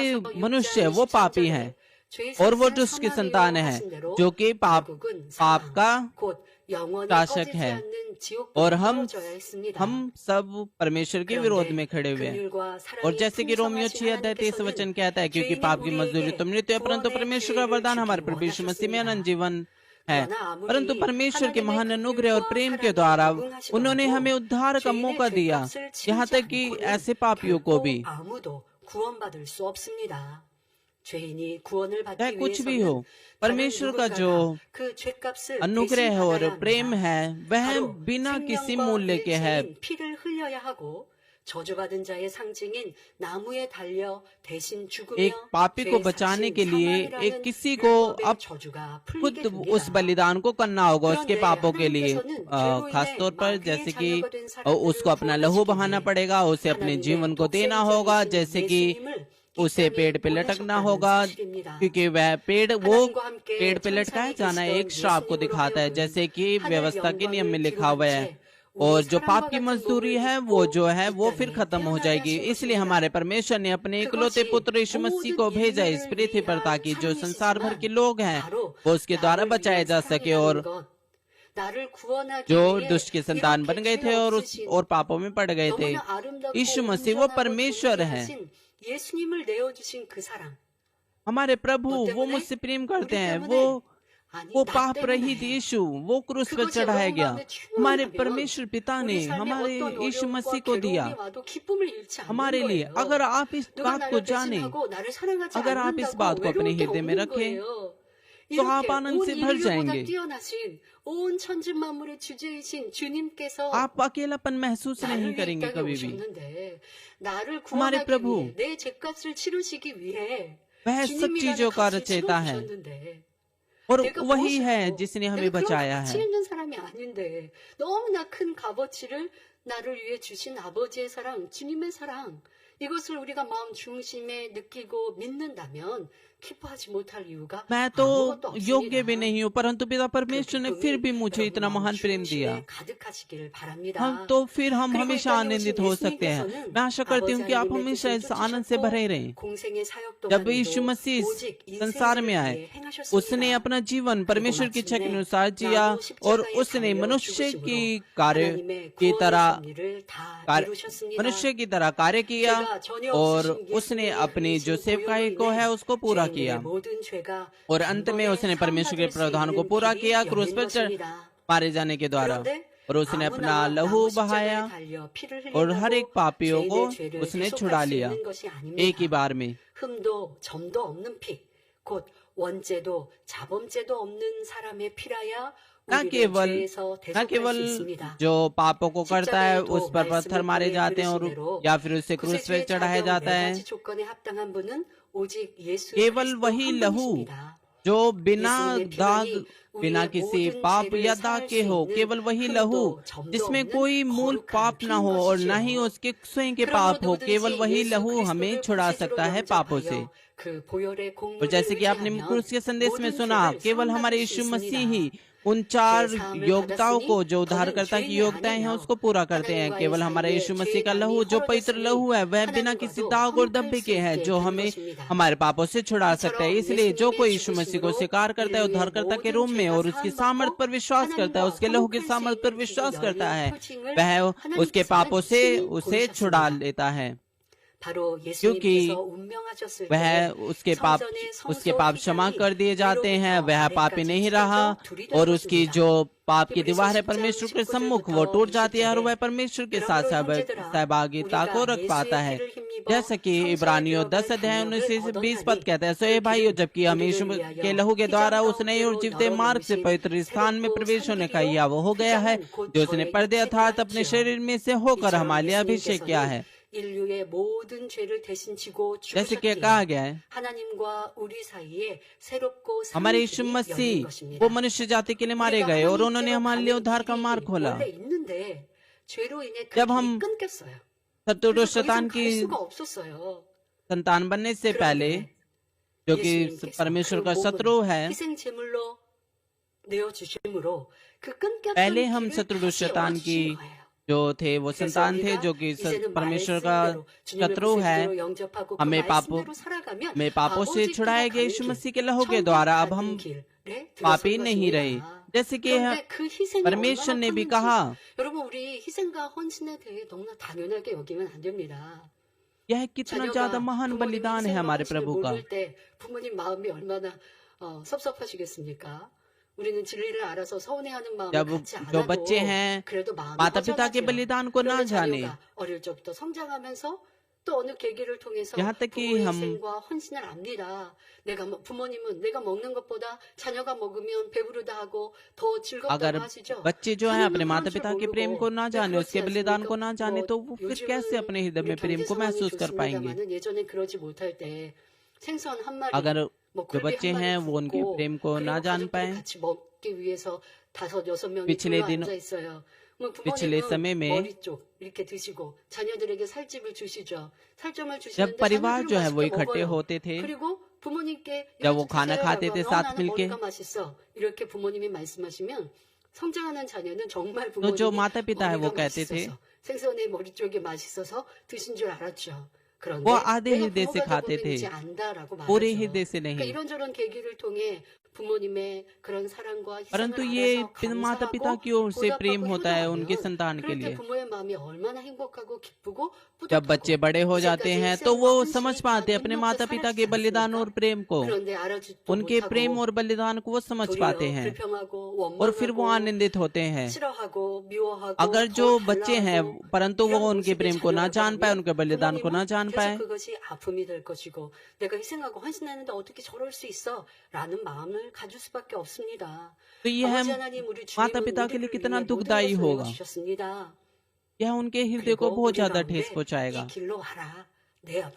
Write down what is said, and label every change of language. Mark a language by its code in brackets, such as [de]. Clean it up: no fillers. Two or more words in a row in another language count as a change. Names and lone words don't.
[hi] मनुष्य वो पापी है और वो दुष्ट की संतान है जो कि पाप का [ko] 영원히 [hi] शासक [ko] 꺼지지 [hi] है [ko] 않는 지옥불에 [hi] और हम [ko] 떨어져야 했습니다. [hi] सब परमेश्वर के विरोध में [ko] 그런데 [hi] खड़े हुए हैं। [ko] 긍휼과 [hi] और [ko] 사랑이 [hi] जैसे कि रोमियो [ko] 풍성하신 [hi] 6:23 [ko] 하나님께서는 [hi] वचन कहता है, क्योंकि [ko] 죄인인 [hi] पाप की मजदूरी तो [ko] 우리에게 [hi] मृत्यु है, परंतु [ko] 구원의 [hi] परमेश्वर का [ko] 기회를 [hi] वरदान हमारे [ko] 주기 [hi] प्रभु यीशु मसीह में अनंत [ko] 원하셨습니다. [hi] जीवन है। [ko] 그러나 [hi] परंतु [ko] 아무리 [hi] परमेश्वर के [ko] 하나님의 [hi] महान अनुग्रह और [ko] 긍휼과 [hi] प्रेम के [ko] 사랑이 [hi] द्वारा उन्होंने [ko] 무궁하시더라도 [hi] हमें उद्धार का [ko] 죄인의 [hi] मौका दिया, [ko] 죄값을 [hi] यहाँ [ko] 치르지 [hi] तक कि [ko] 않고는 [hi] ऐसे पापियों को भी, [ko] 결코 아무도 구원받을 수 없습니다. 죄인이 구원을 [hi] चाहे [ko] 받기 [hi] कुछ भी हो, [ko] 위해서는 다른 [hi] परमेश्वर का जो [ko] 누군가가 그 죄값을 [hi] अनुग्रह [ko] 대신 [hi] और [ko] 받아야 [hi] प्रेम [ko] 합니다. [hi] है वह [ko] 바로 [hi] बिना किसी [ko] 생명과 [hi] मूल्य के है। [ko] 일체인 피를 흘려야 하고 저주받은 자의 상징인 나무에 달려 대신 죽으며 [hi] एक पापी को [ko] 죄의 [hi] बचाने [ko] 삭신 [hi] के लिए [ko] 사망이라는 [hi] एक किसी को [ko] 율법의 [hi] अब [ko] 저주가 [hi] खुद [ko] 풀리게 [hi] उस [ko] 됩니다. [hi] बलिदान को करना होगा उसके [ko] 그런데 [hi] पापों के लिए, [ko] 하나님께서는 죄로 [hi] खास [ko] 인해 [hi] तौर पर [ko] 마귀의 [hi] जैसे कि [ko] 자녀가 된 사람들을 [hi] उसको अपना लहू बहाना [ko] 구원하시기 [hi] पड़ेगा, उसे अपने [ko] 하나님의 [hi] जीवन को देना होगा, [ko] 독생자이신 [hi] जैसे कि [ko] 예수님을 [hi] उसे [ko] 이 [hi] पेड़ [ko] 땅에 [hi] पे लटकना [ko] 보내셨다는 [hi] होगा, [ko] 사실입니다. [hi] क्योंकि वह पेड़ वो [ko] 하나님과 함께 [hi] पेड़ पे लटकाया [ko] 천상에 [hi] जाना [ko] 계시던 [hi] एक श्राप को [ko] 예수님으로 [hi] दिखाता है, [ko] 하여금 [hi] जैसे कि [ko] 하늘 [hi] व्यवस्था के नियम में [ko] 영광을 [hi] लिखा हुआ है। [ko] 기록한 채 [hi] और [ko] 우리 [hi] जो पाप [ko] 사람과 [hi] की [ko] 같은 [hi] मजदूरी [ko] 몸을 [hi] है वो [ko] 입고 [hi] जो है [ko] 이 [hi] वो फिर [ko] 땅에 [hi] खत्म हो [ko] 태어나게 [hi] जाएगी। [ko] 하신 [hi] इसलिए [ko] 것입니다. [hi] हमारे परमेश्वर ने अपने इकलौते [ko] 그것이 [hi] पुत्र यीशु मसीह को [ko] 모든 [hi] भेजा इस [ko] 인류를 [hi] पृथ्वी पर, [ko] 위한 [hi] ताकि जो संसार भर के [ko] 사랑이시지만 [hi] लोग हैं [ko] 바로 [hi] वो उसके द्वारा [ko] 나를 [hi] बचाए [ko] 위한 [hi] जा सके, [ko] 사랑이라는 [hi] और [ko] 것, 나를 구원하기 [hi] जो [ko] 위해 [hi] दुष्ट के संतान बन [ko] 이렇게 [hi] गए [ko] 죄 [hi] थे [ko] 없으신 [hi] और पापों में पड़ गए थे। [ko] 너무나 아름답고 [hi] यीशु मसीह वो [ko] 온전하고 [hi] परमेश्वर है, [ko] 존귀하신 예수님을 내어주신 그 사랑 [hi] हमारे प्रभु [ko] 뭐 [hi] वो [ko] 때문에? [hi] मुझसे प्रेम [ko] 우리 [hi] करते हैं, [ko] 때문에? 아니 [hi] वो [ko] 나 [hi] पाप रहित [ko] 때문에 [hi] यीशु वो क्रूस पर [ko] 그것이 [hi] चढ़ाया [ko] 여러분 [hi] गया। [ko] 가운데 [hi] हमारे [ko] 충만하면 [hi] परमेश्वर पिता ने [ko] 우리 삶에 [hi] हमारे [ko] 어떤 [hi] यीशु मसीह [ko] 어려움과 [hi] को दिया [ko] 괴로움이 와도 기쁨을 잃지 않는 [hi] हमारे लिए। [ko] 거예요. [hi] अगर आप इस [ko] 누가 [hi] बात को [ko] 나를 [hi] जाने, [ko] 배신하고 나를 사랑하지 [hi] अगर आप इस बात [ko] 않는다고 [hi] को अपने [ko] 외로울 게 [hi] हृदय में [ko] 없는 [hi] रखें, [ko] 거예요. [hi] तो आप [ko] 이렇게 [hi] आनंद [ko] 온 [hi] से भर [ko] 인류보다 [hi] जाएंगे। [ko] 뛰어나신 온 천지 만물의 주제이신 주님께서 [hi] आप अकेलापन महसूस [ko] 나를 [hi] नहीं [ko] 위해 이 [hi] करेंगे [ko] 땅에 [hi] कभी भी। [ko] 오셨는데 나를 [hi] हमारे [ko] 구원하기 [hi] प्रभु [ko] 위해 내 죄값을 치르시기 위해 [hi] वह सब [ko] 주님이라는 [hi] चीजों का [ko] 값을 [hi] रचयिता है [ko] 치러주셨는데 [hi] और [ko] 내가 [hi] वही है [ko] 무엇이라고 [hi] जिसने हमें [ko] 내가 그런 [hi] बचाया [ko] 가치 [hi] है। [ko] 있는 사람이 아닌데 너무나 큰 값어치를 나를 위해 주신 아버지의 사랑, 주님의 사랑 이것을 우리가 마음 중심에 느끼고 믿는다면 기뻐하지 못할 이유가 [hi] मैं तो [ko] 아무것도 [hi] योग्य भी [ko] 없습니다. [hi] नहीं हूँ, परंतु पिता [ko] 그 [hi] परमेश्वर ने फिर [ko] 기쁨이 [hi] भी मुझे [ko] 여러분 [hi] इतना [ko] 마음 [hi] महान प्रेम दिया, [ko] 중심에 가득하시기를 바랍니다. [hi] हम तो फिर हम [ko] 그리고 이 [hi] हमेशा [ko] 땅에 [hi] आनंदित [ko] 오신 [hi] हो सकते हैं। [ko] 예수님께서는 [hi] मैं आशा करती हूँ [ko] 아버지 [hi] कि आप [ko] 하나님의 [hi] हमेशा [ko] 뜻을 [hi] इस आनंद से [ko] 쫓으셨고 [hi] भरे रहें। [ko] 공생의 사역 [hi] जब यीशु [ko] 동안에도 [hi] मसीह [ko] 오직 [hi] संसार में [ko] 인생을 [hi] आए, [ko] 위해 [hi] उसने [ko] 행하셨습니다. [hi] अपना जीवन परमेश्वर की इच्छा के [ko] 마침내 [hi] अनुसार जिया [ko] 나도 [hi] और [ko] 십자가에 [hi] उसने [ko] 달려 [hi] मनुष्य [ko] 죽으심으로 [hi] की कार्य [ko] 하나님의 [hi] की [ko] 구원의 [hi] तरह [ko] 섭리를 다 [hi] कार्य [ko] 이루셨습니다. [hi] मनुष्य की तरह कार्य किया [ko] 죄가 전혀 [hi] और [ko] 없으신 [hi] उसने [ko] 예수님의 [hi] अपनी जो [ko] 흘리신 [hi] सेवकाई [ko] 보혈로 [hi] को है [ko] 인해 [hi] उसको पूरा [ko] 죄인들의 [hi] किया, [ko] 모든 죄가 [hi] और अंत में [ko] 단번에 [hi] उसने परमेश्वर के [ko] 사함받을 수 [hi] प्रावधान को [ko] 있는 [hi] पूरा [ko] 길이 [hi] किया क्रूस [ko] 열린 [hi] पर [ko] 것입니다. [hi] मारे जाने के द्वारा, [ko] 그런데 [hi] और उसने अपना [ko] 아무나 [hi] लहू [ko] 나무 십자가에 [hi] बहाया [ko] 달려 피를 [hi] और हर एक [ko] 흘린다고 [hi] पापियों को [ko] 죄인의 죄를 [hi] उसने [ko] 대속할 [hi] छुड़ा [ko] 수 [hi] लिया [ko] 있는 것이 [hi] एक ही [ko] 아닙니다. [hi] बार में। [ko] 흠도 점도 없는 피, 곧 원죄도 자범죄도 없는 사람의 피라야 [hi] न [ko] 우리를 [hi] केवल [ko] 죄에서 [hi] न [ko] 대속할 수 [hi] केवल [ko] 있습니다. [hi] जो पापों को करता है [ko] 십자가에도 [hi] उस पर पत्थर [ko] 말씀을 [hi] मारे [ko] 통해 [hi] जाते हैं, [ko] 들으신 [hi] और [ko] 대로 [hi] या फिर उसे क्रूस पे [ko] 구세주의 [hi] चढ़ाया [ko] 자격 [hi] जाता [ko] 네 [hi] है। [ko] 가지 조건에 합당한 분은 오직 예수 [hi] केवल [ko] 그리스도 [hi] वही [ko] 한 [hi] लहू [ko] 분이십니다. [hi] जो बिना [ko] 예수님의 [hi] दाग, [ko] 피만이 [hi] बिना [ko] 우리의 [hi] किसी [ko] 모든 [hi] पाप [ko] 죄를 [hi] या दाग [ko] 사할 [hi] के [ko] 수 [hi] हो, [ko] 있는 [hi] केवल वही लहू [ko] 흠도 점도 [hi] जिसमें [ko] 없는 [hi] कोई मूल [ko] 거룩한 [hi] पाप ना हो और न ही [ko] 피인 [hi] उसके स्वयं के [ko] 그러므로 [hi] पाप हो, केवल [ko] 누구든지 [hi] वही [ko] 예수 [hi] लहू हमें [ko] 그리스도를 [hi] छुड़ा [ko] 구세주로 [hi] सकता है पापों से। [ko] 영접하여 그 보혈의 [hi] और [ko] 공로를 [hi] जैसे कि आपने [ko] 의지하면 [hi] क्रूस के संदेश में [ko] 모든 [hi] सुना, [ko] 죄를 [hi] केवल हमारे [ko] 사함받을 수 [hi] यीशु मसीह [ko] 있습니다. [hi] ही उन चार [ko] 죄 사함을 [hi] योग्यताओं [ko] 받았으니 [hi] को, जो [ko] 더는 [hi] उद्धारकर्ता की [ko] 죄인이 [hi] योग्यताएं हैं, [ko] 아니며 [hi] उसको पूरा करते हैं। [ko] 하나님과의 [hi] केवल हमारा [ko] 사이에 [hi] यीशु मसीह [ko] 죄의 [hi] का [ko] 담이 [hi] लहू जो पवित्र [ko] 헐어졌으니 [hi] लहू है, वह बिना किसी [ko] 하나님과도 [hi] दाग और [ko] 화목할 [hi] धब्बे [ko] 수 [hi] के है, [ko] 있게 [hi] जो [ko] 된 [hi] हमें [ko] 것입니다. [hi] हमारे पापों से छुड़ा सकता है। [ko] 이처럼 [hi] इसलिए जो कोई [ko] 예수님의 [hi] यीशु मसीह को [ko] 죽으심으로 [hi] स्वीकार करता है, [ko] 인류의 [hi] उद्धारकर्ता के [ko] 모든 [hi] रूप में, [ko] 죄가 [hi] और उसकी सामर्थ [ko] 사함받고 [hi] पर विश्वास करता है, [ko] 하나님과 [hi] उसके लहू की [ko] 화목할 수 [hi] सामर्थ पर [ko] 있는 [hi] विश्वास [ko] 길이 [hi] करता [ko] 열린 [hi] है, [ko] 표징을 [hi] वह उसके [ko] 하나님께서는 [hi] पापों से [ko] 친히 [hi] उसे छुड़ा [ko] 보내셨습니다. [hi] लेता है, [ko] 바로 [hi] क्योंकि [ko] 예수님께서 운명하셨을 [hi] वह [ko] 때 [hi] उसके पाप क्षमा कर दिए जाते हैं, वह पापी नहीं रहा, और उसकी जो पाप की दीवार है परमेश्वर के सम्मुख वो टूट जाती है, और वह परमेश्वर के साथ सहभागिता को रख पाता है। जैसा कि इब्रानियों 10 अध्याय 19 से 20 पद कहता है, सो ये भाइयों, जबकि हम यीशु के लहू के द्वारा उस नए और जीवते मार्ग से पवित्र स्थान में प्रवेश होने का यह वो हो गया है, जो उसने पर्दे अर्थात अपने शरीर में से होकर हमारे लिए अभिषेक किया है। [ko] 인류의 모든 죄를 대신 지고 [hi] जैसे कि कहा [ko] 죽으셨기에 [hi] गया है, [ko] 하나님과 우리 사이에 새롭고 [hi] हमारे [ko] 새 [hi] यीशु [ko] 길이 열린 [hi] मसीह [ko] 것입니다. [hi] वो मनुष्य जाति के लिए मारे गए, और उन्होंने हमारे लिए उद्धार का मार्ग खोला। [ko] 원래 있는데 죄로 인해 그 [hi] जब [ko] 길이 [hi] हम [ko] 끊겼어요. [hi] शत्रु [ko] 그래서 더 [hi] शैतान [ko] 이상 갈 [hi] की [ko] 수가 없었어요. [hi] संतान बनने से पहले, [ko] 그런데 [hi] जो कि [ko] 예수님께서 [hi] परमेश्वर [ko] 그 [hi] का [ko] 몸을 [hi] शत्रु है, [ko] 희생 제물로 내어 주심으로 그 끊겼던 [hi] पहले हम [ko] 길을 [hi] शत्रु [ko] 다시 [hi] शैतान [ko] 열어주신 [hi] की [ko] 거예요. [hi] जो थे वो [ko] 그래서 [hi] संतान थे, [ko] 우리가 [hi] जो कि [ko] 이제는 [hi] परमेश्वर का [ko] 말씀대로 주님을 [hi] शत्रु है, [ko] 구세주로 영접하고 그 [hi] हमें [ko] 말씀대로 살아가면 [hi] पापों से [ko] 아버지께로 [hi] छुड़ाए गए [ko] 가는 [hi] यीशु [ko] 길, [hi] मसीह के लहू के [ko] 천국 [hi] द्वारा अब [ko] 가는 [hi] हम [ko] 길에 [hi] पापी [ko] 들어선 [hi] नहीं रहे। [ko] 것입니다. [hi] जैसे कि [ko] 그런데 그 희생이 [hi] परमेश्वर [ko] 얼마나 [hi] ने भी [ko] 컸는지 [hi] कहा, [ko] 여러분 우리 희생과 헌신에 대해 너무나 당연하게 여기면 안 됩니다. [hi] यह कितना ज्यादा [ko] 자녀가 [hi] महान [ko] 부모님의 [hi] बलिदान है [ko] 희생과 [hi] हमारे [ko] 헌신을 [hi] प्रभु का। [ko] 모를 때 부모님 마음이 얼마나 섭섭하시겠습니까? 우리는 진리를 알아서 서운해하는 마음을 [hi] जब [ko] 갖지 [hi] जो [ko] 않아도 [hi] बच्चे हैं [ko] 그래도 마음이 [hi] माता पिता के [ko] 허전하지요. [hi] बलिदान को ना [ko] 그런데 [hi] जाने, [ko] 자녀가 어릴 적부터 성장하면서 또 어느 계기를 통해서 [hi] यहाँ तक कि [ko] 부모의 [hi] हम [ko] 희생과 헌신을 압니다. 부모님은 내가 먹는 것보다 자녀가 먹으면 배부르다 하고 더 즐겁다고 [hi] अगर [ko] 하시죠. [hi] बच्चे जो है अपने [ko] 자녀는 [hi] माता [ko] 그럴 줄 [hi] पिता के प्रेम [ko] 모르고 [hi] को ना [ko] 왜 [hi] जाने, [ko] 그렇지 [hi] उसके बलिदान [ko] 않습니까? [hi] को ना जाने, तो वो फिर कैसे [ko] 요즘은 [hi] अपने हृदय [ko] 우리 [hi] में प्रेम [ko] 경제 [hi] को [ko] 상황이 [hi] महसूस कर पाएंगे। [ko] 좋습니다만은 예전에 그러지 못할 때 생선 한 마리, [hi] अगर [ko] 뭐 [hi] जो [ko] 굴비 [hi] बच्चे [ko] 한 [hi] हैं [ko] 마리 [hi] वो उनके [ko] 굽고 [hi] प्रेम को ना [ko] 그리고 [hi] जान [ko] 가족들이 [hi] पाए, [ko] 같이 먹기 위해서 5-6명이 [hi] पिछले [ko] 둘러 [hi] दिन [ko] 앉아 있어요. 뭐 [hi] पिछले [ko] 부모님은 [hi] समय में [ko] 머리 쪽 이렇게 드시고 자녀들에게 살집을 주시죠. 살점을 [hi] जब [ko] 주시는데 [hi] परिवार [ko] 자녀들은 [hi] जो है वो [ko] 맛있게 [hi] इकट्ठे [ko] 먹어요. [hi] होते थे, [ko] 그리고 부모님께 [hi] जब [ko] 이거 [hi] वो खाना [ko] 드세요라고 [hi] खाते थे [ko] 하면 [hi] साथ [ko] 나는 [hi] मिलके, [ko] 머리가 맛있어. 이렇게 부모님이 말씀하시면 성장하는 자녀는 정말 [hi] तो जो [ko] 부모님이 [hi] माता पिता है वो [ko] 머리가 [hi] कहते थे, [ko] 맛있어서 생선의 머리 쪽이 맛있어서 드신 줄 알았죠. [hi] वो [ko] 그런데 [hi] आधे [ko] 내가 [hi] हृदय से [ko] 부모가 [hi] खाते [ko] 되보면 [hi] थे, [ko] 이제 안다라고 [hi] पूरे [ko] 말하죠. [hi] हृदय से [ko] 그러니까 [hi] नहीं। [ko] 이런저런 계기를 통해 부모님의 그런 사랑과 [hi] परंतु [ko] 희생을 [hi] ये [ko] 알아서 [hi] माता पिता [ko] 감사하고 [hi] की ओर से प्रेम [ko] 보답하고 [hi] होता है उनके [ko] 효도하면 [hi] संतान के [ko] 그럴 때 [hi] लिए। [ko] 부모의 마음이 얼마나 행복하고 기쁘고 [hi] जब बच्चे [ko] 뿌듯하고 [hi] बड़े हो जाते [ko] 이제까지 [hi] हैं तो [ko] 희생과 [hi] वो [ko] 헌신이 [hi] समझ [ko] 다 [hi] पाते हैं अपने [ko] 눈높여 [hi] माता पिता के [ko] 사라지지 [hi] बलिदान [ko] 않습니까? [hi] और प्रेम को, [ko] 그런데 알아듣지도 [hi] उनके प्रेम [ko] 못하고 [hi] और बलिदान को वो समझ पाते [ko] 도리어 [hi] हैं [ko] 불평하고 [hi] और फिर वो [ko] 원망하고 [hi] आनंदित होते हैं। [ko] 싫어하고 미워하고 [hi] अगर [ko] 더 [hi] जो बच्चे हैं [ko] 달라하고 [hi] परंतु वो [ko] 이런 [hi] उनके [ko] 모습이 [hi] प्रेम को ना [ko] 자녀라고 [hi] जान पाए, [ko] 하면 [hi] उनके बलिदान को ना [ko] 부모님은 [hi] जान [ko] 계속 [hi] पाए, [ko] 그것이 아픔이 될 것이고 내가 희생하고 헌신했는데 어떻게 저럴 수 있어? 라는 마음을 가질 수밖에 없습니다. [hi] तो यह [ko] 아버지 하나님 우리 [hi] माता [ko] 주님은 [hi] पिता के लिए [ko] 우리를 [hi] कितना [ko] 위해 모든 [hi] दुखदायी [ko] 것을 [hi] होगा। [ko] 내어주셨습니다. [hi] यह उनके हृदय को [ko] 그리고 [hi] बहुत [ko] 우리 [hi] ज्यादा ठेस [ko] 가운데 이 [hi] पहुंचाएगा। [ko] 길로 와라. 내 앞으로